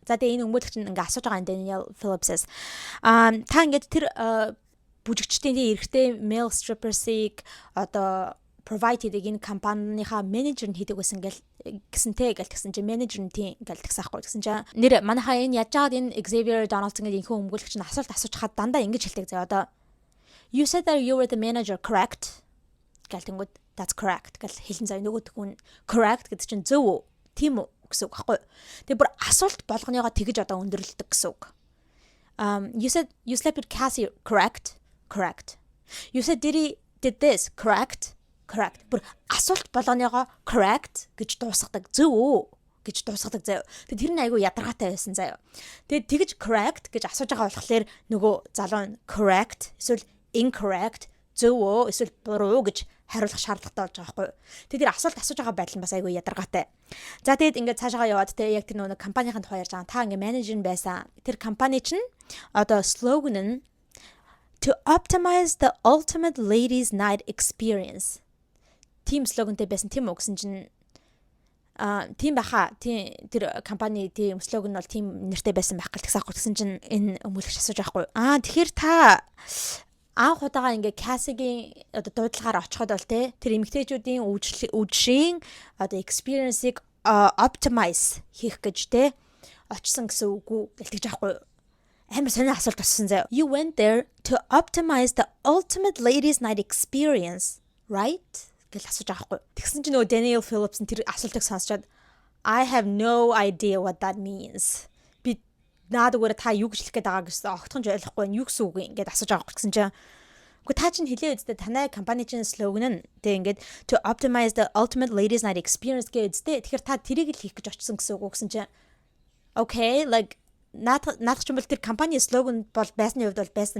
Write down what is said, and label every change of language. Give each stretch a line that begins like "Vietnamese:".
Mongolian: За тэгээ энэ өмгөөлөгч нь ингээ асууж байгаа Daniel Phillips-с та ингээд тэр бүжигчдийн эрэгтэй male strippers-ийг одоо provide хийдэг энэ компанийхаа менежер нь хийдэг байсан гэсэнтэй гэсэн чинь менежер нь тийм гэлтгсэн ахгүй гэсэн чинь нэр манайхаа энэ яаж байгаад энэ Xavier Donaldson гэдэг инхэн өмгөөлөгч нь асуулт асууж хаад дандаа ингэж хэлдэг заа одоо
English: you said that you were the manager correct
Mongolian: гэлтэнгүүд
English: that's correct
Mongolian: гэл хэлэн заа нөгөөд хүн correct гэдэг чинь зөв үү тийм үү гэсэн үг байхгүй. Тэгээ бүр асуулт болгоныгоо тэгэж одоо өндөрлөдөг гэсэн үг.
English: You said you slept with Cassie correct. You said did this correct.
Mongolian: Бүр асуулт болгоныгоо correct гэж дуусгадаг зөв үү гэж дуусгадаг заяа. Тэгээ тэр нь айгүй ядаргаатай байсан заяа. Тэгээ тэгэж correct гэж асууж байгаа болохоор нөгөө залуу нь correct эсвэл incorrect зөв үү эсвэл буруу гэж хариулах шаардлагатай болж байгаа байхгүй. Тэгээд тэр асуулт асууж байгаа байдал нь бас айгүй ядаргаатай. За тэгээд ингээд цаашаа яваад тэгээд яг тэр нөгөө компанийн тухай ярьж байгаа. Та ингээд менежер нь байсан. Тэр компани чинь одоо слоган нь
English: to optimize the ultimate ladies night experience.
Mongolian: Тим слогантай байсан тийм үү гэсэн чинь тийм баха. Тэр компани тийм слоган нь бол тийм нэртэй байсан байх гэлтгсэн гэсэн чинь энэ өмгөөлөгч асууж байхгүй. Тэгэхээр та анх удаага ингээ Cassie-гийн одоо дуудлагаар очиход бол те тэр эмэгтэйчүүдийн үдшийн одоо experience-ийг optimize хийх гэж те очсон гэсэн үг үү гэлтэж байхгүй амар сонио асуулт асуусан заяа.
English: You went there to optimize the ultimate ladies night experience, right?
Mongolian: Гэл асууж байгаа байхгүй. Тэгсэн чинь нөгөө Daniel Phillips тэр асуултыг сонсчоод
English: I have no idea what that means.
Mongolian: Наадаг та юу гэж хэлэх гээд байгаа гэсэн огтхон ойлгохгүй юу гэсэн үг ингээд асууж байгаа гэсэн чинь үгүй та чинь хэлээ үстэ танай компани чинь слоган нь тэг ингээд
English: to optimize the ultimate ladies night experience
Mongolian: гэж үстэ тэгэхээр та тэрийг л хийх гэж очсон гэсэн үг гэсэн чинь
English: okay like
Mongolian: наадах ч юм бол тэр компани слоган бол байсны хувьд бол байсан.